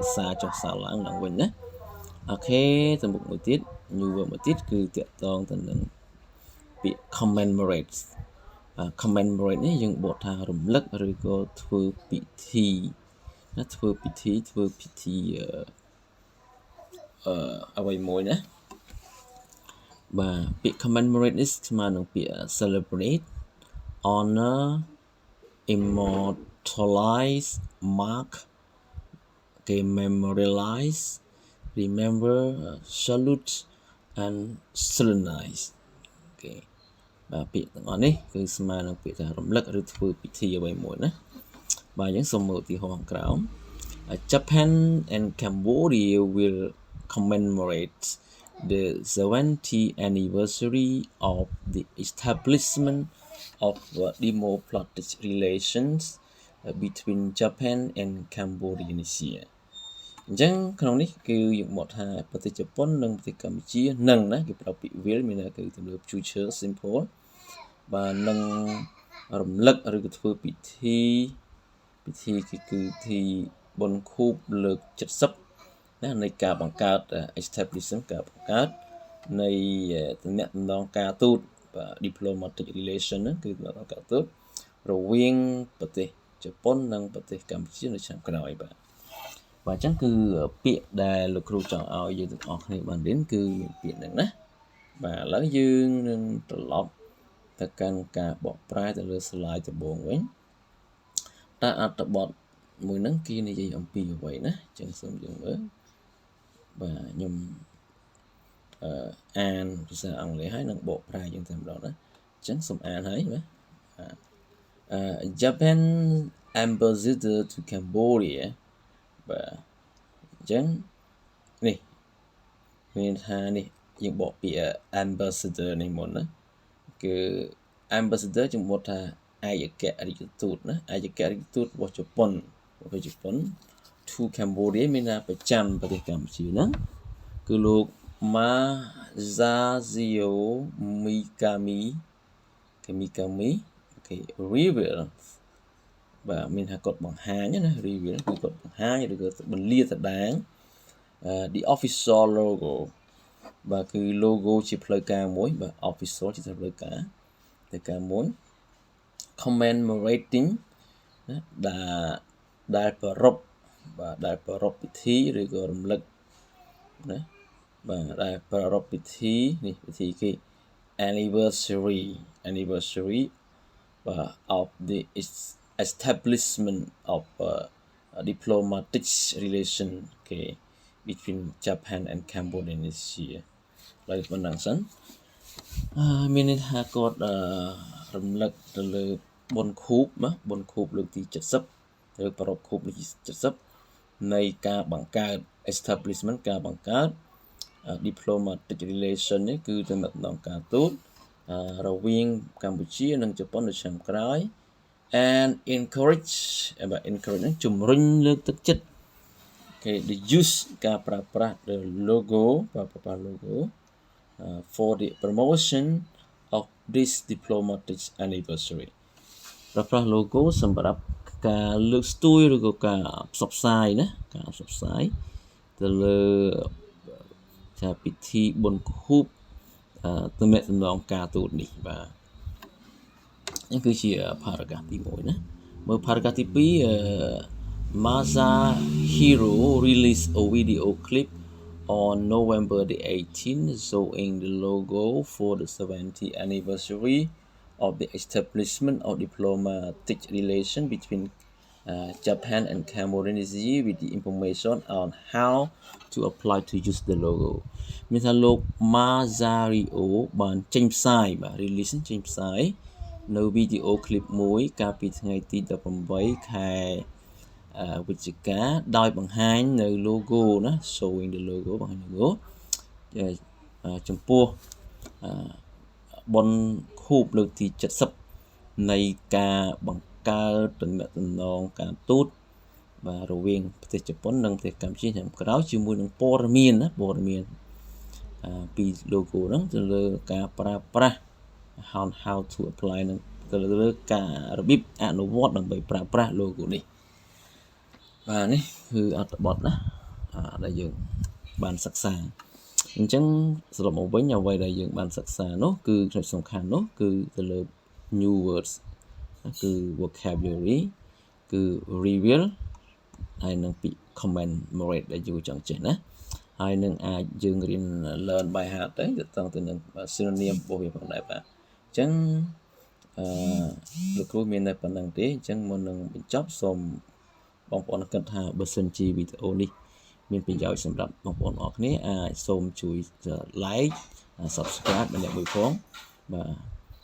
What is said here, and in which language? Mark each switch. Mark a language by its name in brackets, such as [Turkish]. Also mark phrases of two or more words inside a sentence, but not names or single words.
[Khmer] សារចុះសារឡើងវិញណាអូខេទៅមុខមួយទៀត [English] new word [Khmer] មួយទៀតគឺតាក់ទងទៅនឹងពាក្យ [English] commemorate commemorate [Khmer] នេះយើងបកថារំលឹកឬក៏ធ្វើពិធីណាធ្វើពិធីអ្វីមួយណាបាទពាក្យ commemorate នេះស្មើនឹងពាក្យ [English] celebrate honor immortalize mark memorialize remember salute and solemnize [Khmer] អូខេបាទពាក្យទាំងអស់នេះគឺស្មើនឹងពាក្យថារំលឹកឬធ្វើពិធីអ្វីមួយណាបាទយើងសូមមើលឧទាហរណ៍ខាងក្រោម [English] Japan and Cambodia will commemorate the 70th anniversary of the establishment of diplomatic relations between Japan and Cambodia this year [Khmer] អញ្ចឹងក្នុងនេះគឺយើងបកថាប្រទេសជប៉ុននិងប្រទេសកម្ពុជានឹងណាគេប្រើពាក្យ will មានន័យគឺទំនើប future simple បាទនឹងរំលឹកឬក៏ធ្វើពិធីគឺពិធីបុណ្យខួបលើក70ណានៃការបង្កើត establishment ការបង្កើតនៃ ទំនាក់ទំនងការទូតបាទ [English] diplomatic relation [Khmer] ហ្នឹងគឺទំនាក់ទំនងការទូតរវាងប្រទេសជប៉ុននិងប្រទេសកម្ពុជានៅឆ្នាំក្រោយបាទអញ្ចឹងគឺពាក្យដែលលោកគ្រូចង់ឲ្យយើងទាំងអស់គ្នាបានរៀនគឺមានពាក្យហ្នឹងណាបាទឥឡូវយើងនឹងត្រឡប់ទៅកាន់ការបកប្រែទៅលើ slide ដំបូងវិញតើអត្ថបទមួយហ្នឹងគេនិយាយអំពីអ្វីណាអញ្ចឹងសូមយើងមើលបាទខ្ញុំ អានភាសាអង់គ្លេសហើយនឹងបកប្រែយើងតែម្ដងណាអញ្ចឹងសូមអានហើយណា [English] Japan ambassador to Cambodia [Khmer] បាទអញ្ចឹងនេះមានថានេះយើងបកពាក្យ ambassador នេះមុនណាគឺ ambassador ជំនួសថាឯកអគ្គរដ្ឋទូតណាឯកអគ្គរដ្ឋទូតរបស់ជប៉ុនរបស់ជប៉ុន [English] to Cambodia [Khmer] មានថាប្រចាំប្រទេសកម្ពុជាហ្នឹងគឺលោក Masazio Mikami អូខេ reveal បាទមានថាគាត់បង្ហាញណា reveal គឺគាត់បង្ហាញ ឬក៏បន្លាស្ដែង [English] the official logo [Khmer] បាទគឺ logo ជាផ្លូវការមួយបាទ official ជាផ្លូវការមួយ commemorating ណាដែលប្រពបាទដែលប្រពពិធីឬក៏រំលឹកណាបាទដែលប្រពពិធីនេះពិធីគេ anniversary បាទ [English] of the establishment of diplomatic relation between Japan and Cambodia [Khmer] ឡើយប៉ុណ្ណឹងសិនមានន័យថាគាត់រំលឹកទៅលើបុណ្យខួបណាបុណ្យខួបលើកទី70ឬប្រពខួ បលើកទី70នៃការបង្កើត establishment ការបង្កើត [English] diplomatic relation [Khmer] នេះគឺទំនាក់ទំនងការទូតរវាងកម្ពុជានិង ជប៉ុននៅឆ្នាំក្រោយ [English] and encourage [Khmer] នឹងជំរុញលើកទឹកចិត្ត [English] the use [Khmer] ការប្រើប្រាស់ [English] the logo [Khmer] ប្រើប្រាស់ logo [English] for the promotion of this diplomatic anniversary [Khmer] ប្រើប្រាស់ logo សម្រាប់ការលើកស្ទួយឬក៏ការផ្សព្វផ្សាយណាការផ្សព្វផ្សាយទៅលើថាពិធីបុណ្យខួបទំនាក់ទំនងការទូតនេះបាទនេះគឺជា paragraph ទី1ណាមើល paragraph ទី [English] 2 Masahiro released a video clip on November the 18th showing the logo for the 70th anniversary of the establishment of diplomatic relation between Japan and Cambodia with the information on how to apply to use the logo [Khmer] មានថាលោក Masario បានចេញផ្សាយបាទ [English] release [Khmer] ចេញផ្សាយនៅវីដេអូឃ្លីបមួយកាល ពីថ្ងៃទី18ខែវិច្ឆិកាដោយបង្ហាញនៅ logo ណា [English] showing the logo [Khmer] បង្ហាញ logo ចំពោះបុណ្យខួបលើកទី70នៃការបង្កើតទំនាក់ទំនងការទូតបាទរវាងប្រទេសជប៉ុននិង ប្រទេសកម្ពុជាឆ្នាំក្រោយជាមួយនឹងព័ត៌មានណាព័ត៌មានពី logo ហ្នឹងទៅលើការប្រើប្រាស់ [English] how to apply [Khmer] នឹងទៅលើការរបៀបអនុវត្ត ដើម្បីប្រើប្រាស់ logo នេះបាទនេះគឺអត្ថបទណាដែលយើងបានសិក្សាអញ្ចឹងសរុបមកវិញអ្វីដែលយើងបានសិក្សានោះគឺចំណុចសំខាន់នោះគឺទៅលើ [English] new words [Khmer] គឺ vocabulary គឺ reveal ហើយនឹងពាក្យ commemorate ដែលយើងចង់ចេះណាហើយនឹងអាចយើងរៀន [English] learn by heart [Khmer] ទៅទៅនឹង synonym របស់វាផងដែរបាទអញ្ចឹង លោកគ្រូមានតែប៉ុណ្្នឹងទេអញ្ចឹងមុននឹងបញ្ចប់សូមបងប្អូនគិតថាបើសិនជាវីដេអូនេះមានប្រយោជន៍សម្រាប់បងប្អូនអរគ្នាអាចសូមជួយ [English] like subscribe [Khmer] ម្នាក់មួយផងបាទ